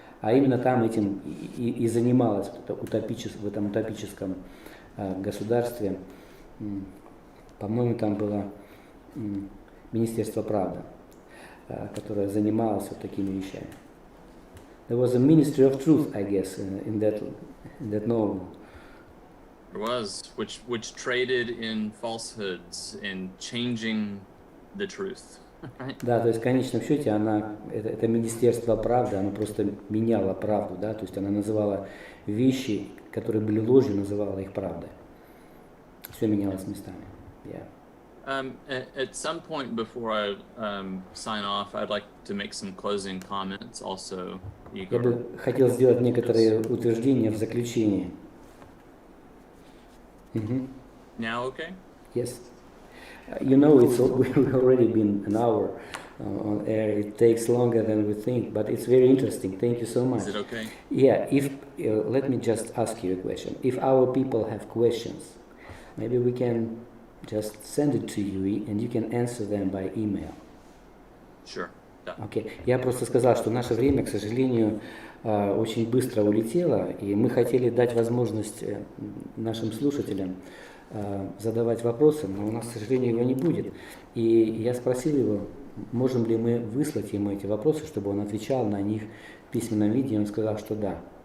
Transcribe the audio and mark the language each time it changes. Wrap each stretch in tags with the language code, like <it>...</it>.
<ru>А именно там этим и занималось в этом утопическом государстве. По-моему, там было Министерство правды, которое занималось вот такими вещами.</ru> <en>There was a Ministry of Truth, I guess, in that novel. There was, which traded in falsehoods and changing the truth.</en> <ru>Да, то есть в конечном счете это Министерство правды, оно просто меняло правду, да, то есть она называла вещи, которые были ложью, называла их правдой. Все менялось местами.</ru> <en>Yeah. At some point before I sign off, I'd like to make some closing comments also. Igor.</en> <ru>Я бы хотел сделать некоторые утверждения в заключении.</ru> <en>Now okay? Yes. You know, we've already been an hour on air. It takes longer than we think, but it's very interesting. Thank you so much. Is it okay? Yeah. Let me just ask you a question. If our people have questions, maybe we can just send it to you, and you can answer them by email. Sure. Okay.</en> <ru>Я просто сказал, что наше время, к сожалению, очень быстро улетело, и мы хотели дать возможность нашим слушателям задавать вопросы, но у нас, к сожалению, его не будет. И я спросил его, можем ли мы выслать ему эти вопросы, чтобы он отвечал на них в письменном виде, и он сказал, что да.</ru>